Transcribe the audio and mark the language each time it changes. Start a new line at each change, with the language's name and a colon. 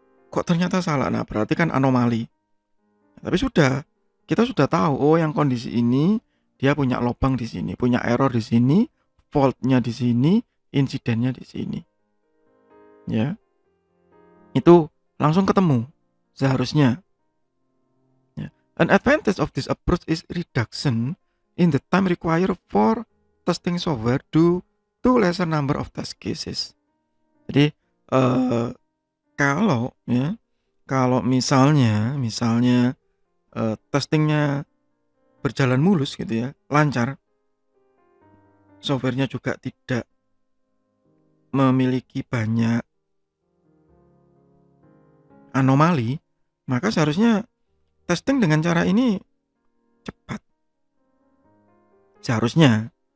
Indonesian: Kok ternyata salah? Nah, berarti kan anomali. Tapi kita sudah tahu, oh yang kondisi ini dia punya lubang di sini, punya error di sini, fault-nya di sini, insidennya di sini. Ya. Itu langsung ketemu seharusnya. Ya.
English: An advantage of this approach is reduction in the time required for testing software due to lesser number of test cases.
Indonesian: Jadi kalau misalnya testingnya berjalan mulus gitu ya, lancar, softwarenya juga tidak memiliki banyak anomali, maka seharusnya testing dengan cara ini cepat. Seharusnya.